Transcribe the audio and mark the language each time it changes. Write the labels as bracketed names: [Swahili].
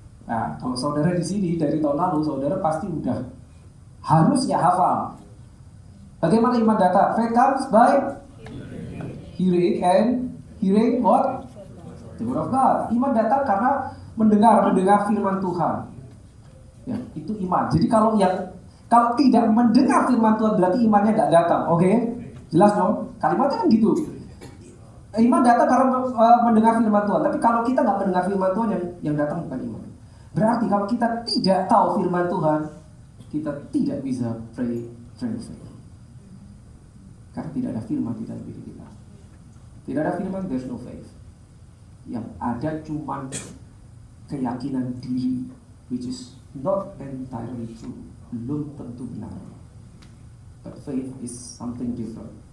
[Indonesian] Nah, kalau saudara di sini dari tahun lalu, saudara pasti udah harusnya hafal. Bagaimana iman datang? [English] Faith comes by hearing, and hearing what? The word of God. [Indonesian] Iman datang karena mendengar firman Tuhan. Ya, itu iman. Jadi kalau tidak mendengar firman Tuhan berarti imannya nggak datang. Oke? Jelas dong? Kalimatnya kan gitu. Iman datang karena mendengar firman Tuhan. Tapi kalau kita nggak mendengar firman Tuhan, yang datang bukan iman. Berarti kalau kita tidak tahu firman Tuhan, kita tidak bisa [English] pray faith. [Indonesian] Karena tidak ada firman di dalam diri kita. Tidak ada firman, [English] there's no faith. [Indonesian] Yang ada cuma keyakinan diri, [English] which is not entirely true. [Indonesian] Belum tentu benar. [English] But faith is something different.